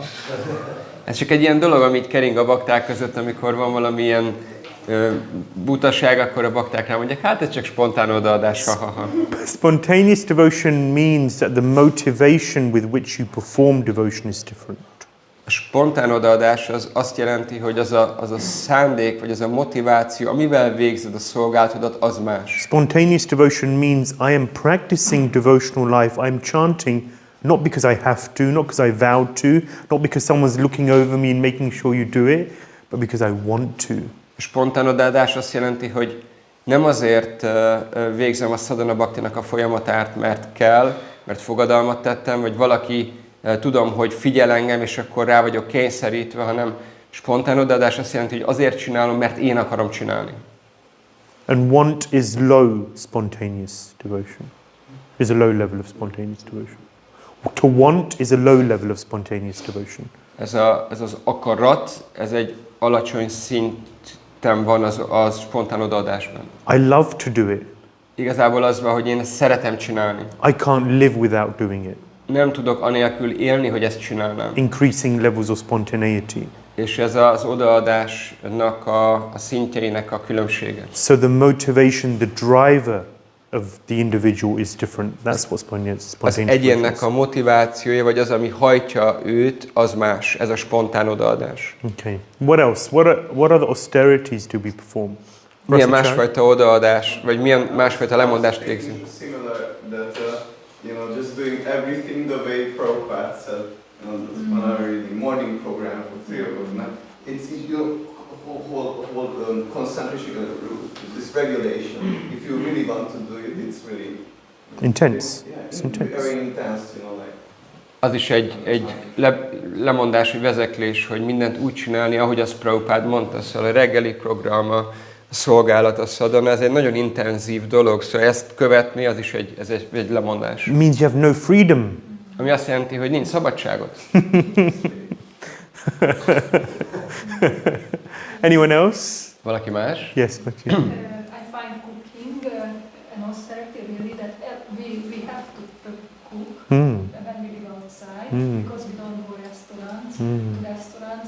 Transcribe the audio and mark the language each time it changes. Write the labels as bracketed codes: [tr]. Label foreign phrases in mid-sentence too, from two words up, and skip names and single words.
[hu] Ez csak egy ilyen dolog, amit kering a bakták között, amikor van valamilyen butaság, akkor a bakták rá mondják, hát ez csak spontán odaadás, ha ha ha. [en] Spontaneous devotion means that the motivation with which you perform devotion is different. [hu] A spontán odaadás az azt jelenti, hogy az a szándék, vagy az a motiváció, amivel végzed a szolgálatodat, az más. [en] Spontaneous devotion means I am practicing devotional life. I'm chanting not because I have to, not because I vowed to, not because someone's looking over me and making sure you do it, but because I want to. [hu] A spontán odaadás azt jelenti, hogy nem azért végzem a sadhana bhaktinak a folyamatát, mert kell, mert fogadalmat tettem, vagy valaki tudom, hogy figyel engem, és akkor rá vagyok kényszerítve, hanem spontán odaadás azt jelenti, hogy azért csinálom, mert én akarom csinálni. [en] And want is low spontaneous devotion. Is a low level of spontaneous devotion. To want is a low level of spontaneous devotion. [hu] Ez az akarat, ez egy alacsony szinten van az spontán odaadásban. [en] I love to do it. [hu] Igazából az van, hogy én ezt szeretem csinálni. [en] I can't live without doing it. [hu] Nem tudok anélkül élni, hogy ezt csinálnám. [en] Increasing levels of spontaneity. [hu] És ez az odaadásnak a szintjeinek a különbsége. [en] So the motivation, the driver of the individual is different. That's what spontaneous [hu] Az egyénnek a motivációja, vagy az, ami hajtja őt, az más. Ez a spontán odaadás. [en] Okay. What else? What other austerities do we perform? [hu] Milyen másfajta odaadás, vagy milyen másfajta lemondást végzünk? [en] Similar that just doing everything the way Prabhupada said. When I read the morning program for 3 hours, it's whole concentration, this regulation. If you really want to do it, it's really Intense. Yeah, It's intense. very intense, like. [hu] Az is egy lemondás, vagy vezeklés, hogy mindent úgy csinálni, ahogy azt Prabhupád mondta. Szóval a reggeli program, a szolgálat, a sadhana, ez egy nagyon intenzív dolog, szóval ezt követni, az is egy lemondás. [en] It means you have no freedom. [hu] Ami azt jelenti, hogy nincs szabadságot. [en] Anyone else? [hu] Valaki más? [en] Yes, Matthew. I find cooking an austerity really that we have to cook when we live outside, because we don't go restaurants.